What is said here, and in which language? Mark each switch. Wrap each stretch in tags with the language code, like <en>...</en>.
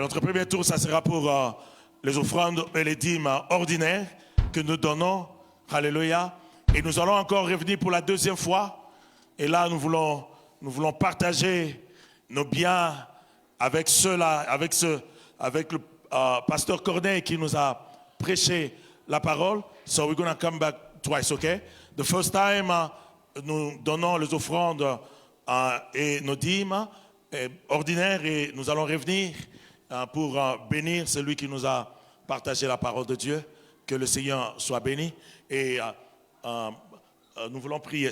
<fr>Notre premier tour, ça sera pour les offrandes et les dîmes ordinaires que nous donnons. Alléluia. Et nous allons encore revenir pour la deuxième fois. Et là, nous voulons partager nos biens avec ceux-là, avec le pasteur Corneille qui nous a prêché la parole.</fr> <en>So we're going to come back twice, okay? The first time,</en> <fr>nous donnons les offrandes et nos dîmes ordinaires, et nous allons revenir pour bénir celui qui nous a partagé la parole de Dieu. Que le Seigneur soit béni. Et nous voulons prier.</fr>